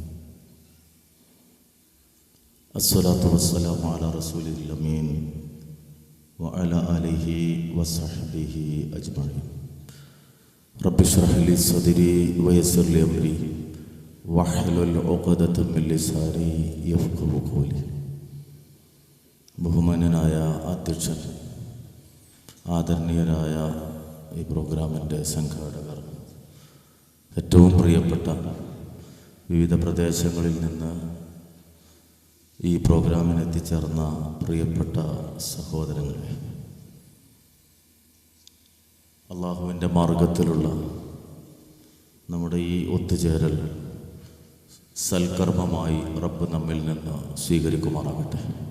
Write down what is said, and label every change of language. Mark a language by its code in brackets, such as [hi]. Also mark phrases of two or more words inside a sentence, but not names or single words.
[ar] الصلاة والسلام على رسول الأمين وعلى آله وصحبه أجمعين. رب اشرح لي صدري ويسر لي أمري واحلل عقدة من لساني يفقهوا قولي. [ml] ബഹുമാന്യനായ അധ്യക്ഷൻ, ആദരണീയരായ ഈ പ്രോഗ്രാമിൻ്റെ സംഘാടകർ, ഏറ്റവും പ്രിയപ്പെട്ട വിവിധ പ്രദേശങ്ങളിൽ നിന്ന് ഈ പ്രോഗ്രാമിന് എത്തിച്ചേർന്ന പ്രിയപ്പെട്ട സഹോദരങ്ങളെ, അള്ളാഹുവിൻ്റെ മാർഗത്തിലുള്ള നമ്മുടെ ഈ ഒത്തുചേരൽ സൽക്കർമ്മമായി റബ്ബ് നമ്മിൽ നിന്ന് സ്വീകരിക്കുമാറാകട്ടെ.